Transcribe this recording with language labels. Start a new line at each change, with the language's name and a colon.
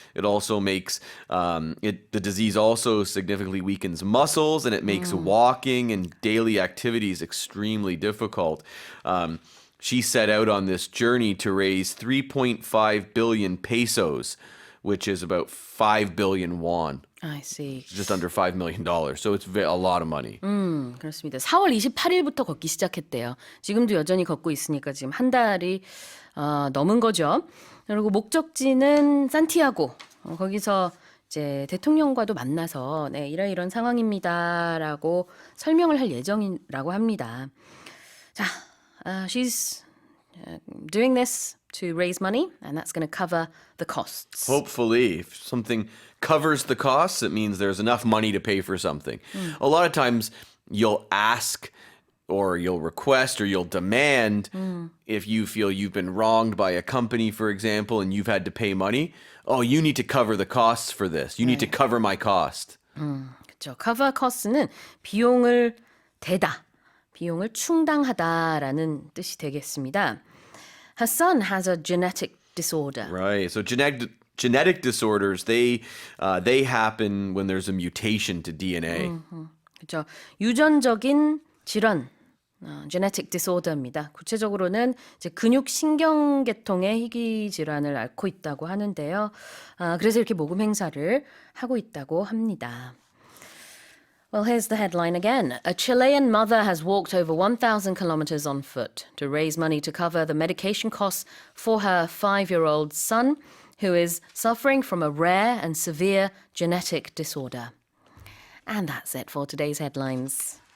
English: It also makes the disease also significantly weakens muscles, and it makes walking and daily activities extremely difficult. She set out on this journey to raise 3.5 billion pesos, which is about 5 billion won, I see. just under $5 million. So it's a lot of money.
Korean: 그렇습니다. 4월 28일부터 걷기 시작했대요. 지금도 여전히 걷고 있으니까 지금 한 달이 넘은 거죠. 그리고 목적지는 산티아고. 거기서 이제 대통령과도 만나서 네, 이런 상황입니다라고 설명을 할 예정이라고 합니다.
English: 자, she's doing this to raise money, and that's going to cover the costs. Hopefully, if something covers the costs, it means there's enough money to pay for something. A lot of times you'll ask or you'll request or you'll demand if you feel you've been wronged by a company, for example, and you've had to pay money. Oh, you need to cover the costs for this. You need to cover my cost.
Korean: 그렇죠. cover costs는 비용을 대다, 비용을 충당하다라는 뜻이 되겠습니다.
English: Her son has a genetic disorder. Right. So genetic disorders, they happen when there's a mutation to DNA.
Korean: 그렇죠. 유전적인 질환, genetic disorder입니다. 구체적으로는 이제 근육신경계통의 희귀 질환을 앓고 있다고 하는데요. 그래서 이렇게 모금 행사를 하고 있다고 합니다.
English: Well, here's the headline again. A Chilean mother has walked over 1,000 kilometers on foot to raise money to cover the medication costs for her 5-year-old son, who is suffering from a rare and severe genetic disorder. And that's it for today's headlines.